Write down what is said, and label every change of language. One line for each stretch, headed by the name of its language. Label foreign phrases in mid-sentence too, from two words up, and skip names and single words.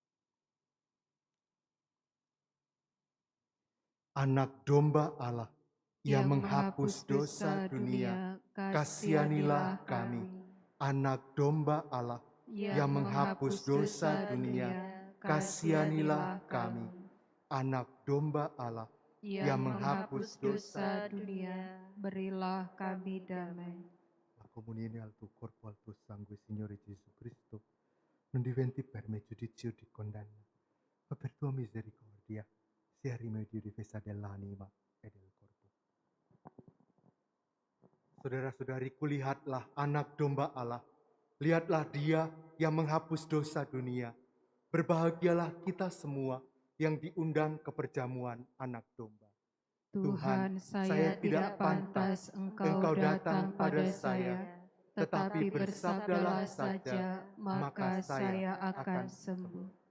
Indonesian: Anak domba Allah yang menghapus dosa dunia, kasihanilah kami. Anak domba Allah yang menghapus dosa dunia, kasihanilah kami. Anak domba Allah Yang menghapus dosa dunia, berilah kami damai.
Italian: La comunione al tuo corpo, al tuo sangue, Signore Gesù Cristo, non diventi per me giudizio di condanna, ma per tua misericordia sia rimedio difesa dell'anima e del corpo.
Indonesian: Saudara-saudariku, lihatlah anak domba Allah. Lihatlah Dia yang menghapus dosa dunia. Berbahagialah kita semua yang diundang ke perjamuan anak domba. Tuhan, saya tidak pantas Engkau datang pada saya, tetapi bersabdalah saja, maka saya akan sembuh.